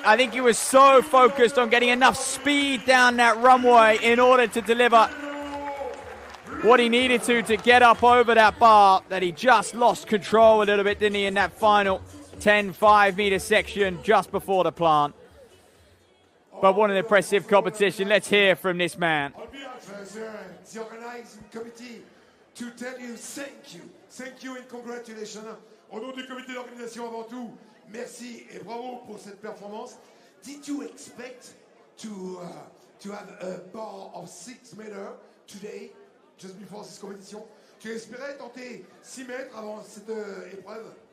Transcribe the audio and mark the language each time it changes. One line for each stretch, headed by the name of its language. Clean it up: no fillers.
English: I think he was so focused on getting enough speed down that runway in order to deliver what he needed to get up over that bar that he just lost control a little bit, didn't he, in that final 10 5-meter section just before the plant. But what an impressive competition. Let's hear from this man. The organizing committee to tell you thank you. Thank you and congratulations.
French: Au nom du comité d'organisation avant tout, merci et bravo pour cette performance.
English: Did you expect to have a bar of 6 meters today, just before this competition?
French: Tu espérais tenter 6 mètres avant cette épreuve?